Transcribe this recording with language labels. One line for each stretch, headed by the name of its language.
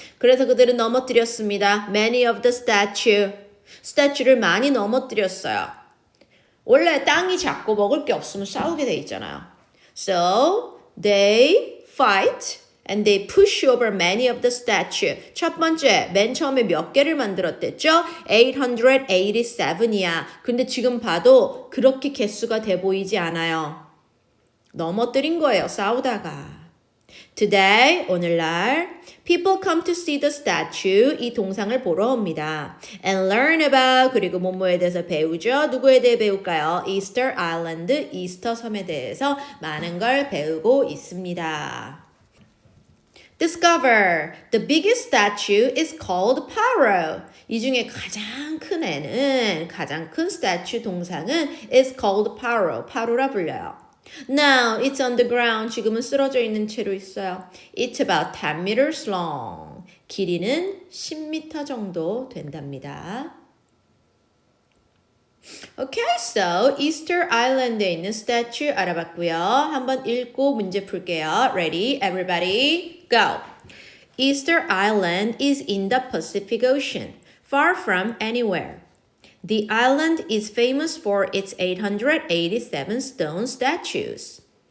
Korean: 그래서 그들은 넘어뜨렸습니다.
English: Many of the statue.
Korean: 스태츄를 많이 넘어뜨렸어요. 원래 땅이 작고 먹을 게 없으면 싸우게 돼 있잖아요.
English: So they fight and they push over many of the statue.
Korean: 첫 번째, 맨 처음에 몇 개를 만들었댔죠? 887이야. 근데 지금 봐도 그렇게 개수가 돼 보이지 않아요. 넘어뜨린 거예요, 싸우다가.
English: Today,
Korean: 오늘날,
English: people come to see the statue,
Korean: 이 동상을 보러 옵니다.
English: And learn about,
Korean: 그리고 뭐뭐에 대해서 배우죠. 누구에 대해 배울까요? Easter Island, 이스터 섬에 대해서 많은 걸 배우고 있습니다.
English: Discover, the biggest statue is called Paro.
Korean: 이 중에 가장 큰 애는, 가장 큰 스태츄 동상은
English: is called
Korean: Paro, 파로라 불려요.
English: Now, it's on the ground.
Korean: 지금은 쓰러져 있는 채로 있어요.
English: It's about 10 meters long.
Korean: 길이는 10m 정도 된답니다.
English: Okay, so
Korean: Easter Island에 있는 스태츄 알아봤고요. 한번 읽고 문제 풀게요.
English: Ready? Everybody, go. Easter Island is in the Pacific Ocean, far from anywhere. The island is famous for its 887 stone statues.